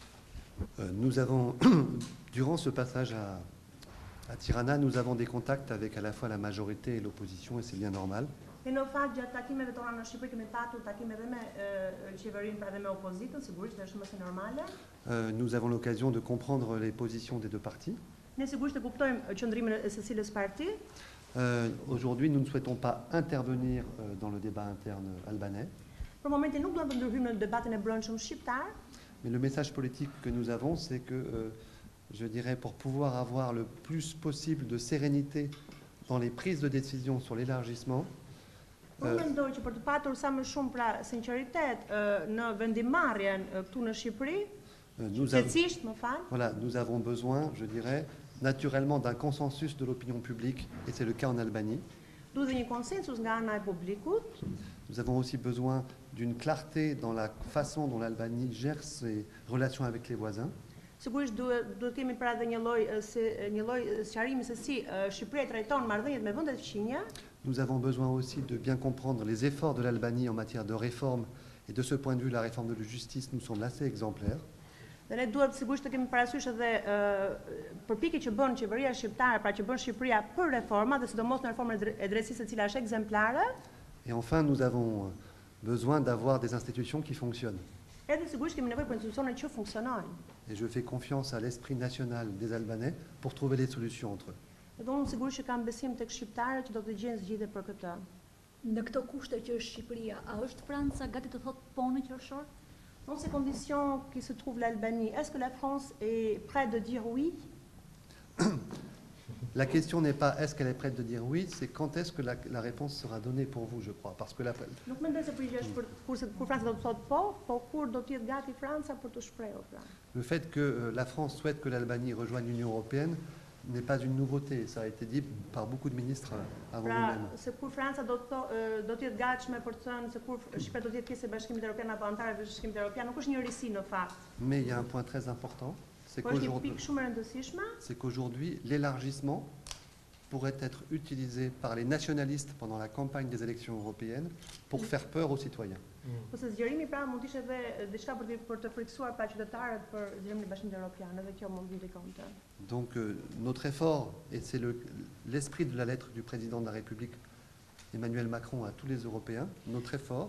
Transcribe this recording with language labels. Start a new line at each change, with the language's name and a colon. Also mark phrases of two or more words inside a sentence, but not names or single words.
French: Nous avons, durant ce passage à Tirana, nous avons des contacts avec à la fois la majorité et l'opposition, et c'est bien normal.
Albanian: E në fakt gjatë takimeve tona në Shqipëri kemi patur takime edhe me qeverinë, pra edhe me opozitën, sigurisht është më se normale.
French: Nous avons l'occasion de comprendre les positions des deux partis.
Albanian: Ne sigurisht e kuptojmë qëndrimin e së cilës parti.
French: Aujourd'hui, nous ne souhaitons pas intervenir dans le débat interne albanais,
Albanian: Për momentin nuk do të ndërhyjmë në debatin e brendshëm shqiptar,
French: mais le message politique que nous avons, c'est que, je dirais, pour pouvoir avoir le plus possible de sérénité dans les prises de décision sur l'élargissement,
Albanian: unë mendoj që për të patur sa më shumë pra sinqeritet në vendimarrjen këtu në Shqipëri, qetësisht, më fal,
French: voilà, nous avons besoin, je dirais, naturellement d'un consensus de l'opinion publique, et c'est le cas en Albanie.
Albanian: duhet dhe një konsensus nga ana e publikut.
French: Nous avons aussi besoin d'une clarté dans la façon dont l'Albanie gère ses relations avec les voisins.
Albanian: Sigurisht duhet kemi pra edhe një lloj sqarimi se si Shqipëria trajton marrëdhëniet me vendet fqinje.
French: Nous avons besoin aussi de bien comprendre les efforts de l'Albanie en matière de réforme, et de ce point de vue, la réforme de la justice nous semble assez exemplaire.
Albanian: Dhe ne duhet sigurisht të kemi parasysh edhe përpjekjet që bën qeveria shqiptare, pra që bën Shqipëria për reforma dhe sidomos në reformën e drejtësisë e cila është ekzemplare.
French: Et enfin, nous avons besoin d'avoir des institutions qui fonctionnent.
Albanian: Edhe sigurisht kemi nevojë për institucione që funksionojnë.
French: Et je fais confiance à l'esprit national des Albanais pour trouver des solutions entre eux.
Albanian: Dhe unë sigurisht që kam besim tek shqiptarët që do të gjejnë zgjidhje për këtë. Në këto kushte që është Shqipëria, a është Franca gati të thotë po në qershor?
French: Dans ces conditions qui se trouve l'Albanie, est-ce que la France est prête de dire oui? La question n'est pas est-ce qu'elle est prête de dire oui, c'est quand est-ce que la réponse sera donnée pour vous, je crois. Parce que
Albanian: Nuk mendoj se përgjigjesh kur Franca do të thotë po kur do të jetë gati Franca për të shprehur pra.
French: le fait que la France souhaite que l'Albanie rejoigne l'Union européenne n'est pas une nouveauté. Ça a été dit par beaucoup de ministres avant
Albanian: Pra,
French: nous-mêmes.
Albanian: se kur Franca do të jetë gatshme për të thënë se kur Shqipëria do të jetë pjesë e Bashkimit Evropian apo antare të Bashkimit Evropian, nuk është një risi në fakt.
French: Mais il y a un point très important, c'est
Albanian: Po është një pikë shumë e rëndësishme,
French: qu'aujourd'hui, l'élargissement pourrait être utilisé par les nationalistes pendant la campagne des élections européennes pour faire peur aux citoyens.
Albanian: po se zgjerimi pra mund të ishte edhe diçka për të frikësuar pa qytetarët për zgjerimin e Bashkimit Evropian, edhe kjo mund të ndikonte.
French: Donc notre effort, et c'est l'esprit de la lettre du président de la République Emmanuel Macron à tous les Européens, notre effort,